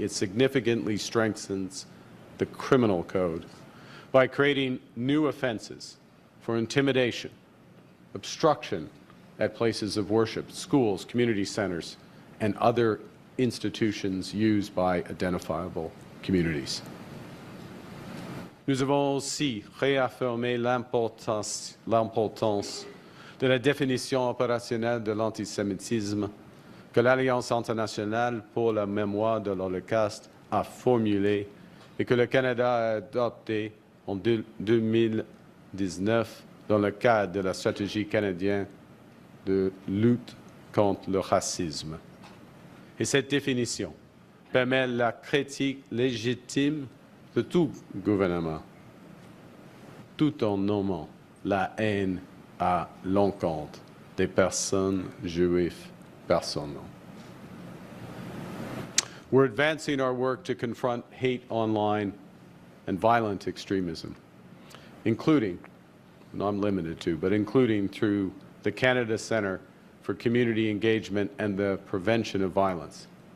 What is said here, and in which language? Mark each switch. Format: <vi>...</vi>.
<en>It significantly strengthens the criminal code by creating new offenses for intimidation, obstruction at places of worship, schools, community centers, and other institutions used by identifiable communities.</en> <fr>Nous avons aussi réaffirmé l'importance de la définition opérationnelle de l'antisémitisme que l'Alliance internationale pour la mémoire de l'Holocauste a formulée et que le Canada a adoptée en 2019 dans le cadre de la stratégie canadienne de lutte contre le racisme. Et cette définition permet la critique légitime de tout gouvernement, tout en nommant la haine à l'encontre des personnes juives personnelles.</fr> <en>We're advancing our work to confront hate online and violent extremism, including, not limited to, but including through the Canada Centre for Community Engagement and the Prevention of Violence.</en>